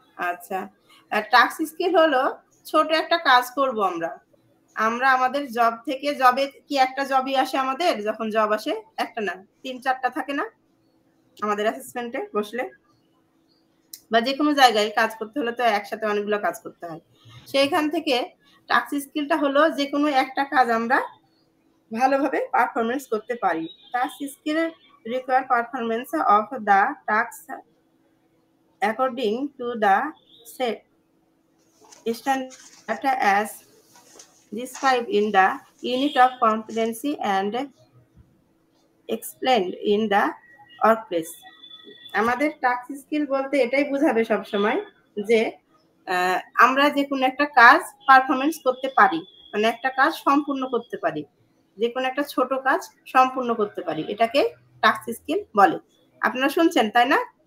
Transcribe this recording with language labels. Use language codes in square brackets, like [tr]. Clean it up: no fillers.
[bn] আচ্ছা, task skill হলো ছোট একটা কাজ করব আমরা আমাদের জব থেকে, জবে কি একটা জবই আসে আমাদের, যখন জব আসে একটা না 3-4টা থাকে না আমাদের অ্যাসেসমেন্টে বসলে, বা যে কোনো জায়গায় কাজ করতে হলে তো একসাথে অনেকগুলো কাজ করতে হয়। সেইখান থেকে টাস্ক স্কিলটা হলো যে কোনো একটা কাজ আমরা ভালোভাবে পারফরমেন্স করতে পারি। [en] Task skill require performance of the task according to the set standard as described in the unit of competency and explained in the workplace. [bn] আমাদের টাস্ক স্কিল বলতে এটাই বোঝাবে সব সময় যে আমরা যে কোনো একটা কাজ পারফরমেন্স করতে পারি, মানে একটা কাজ সম্পূর্ণ করতে পারি, যে কোনো একটা ছোট কাজ সম্পূর্ণ করতে পারি, এটাকে টাস্ক স্কিল বলে। আপনারা শুনছেন তাই না?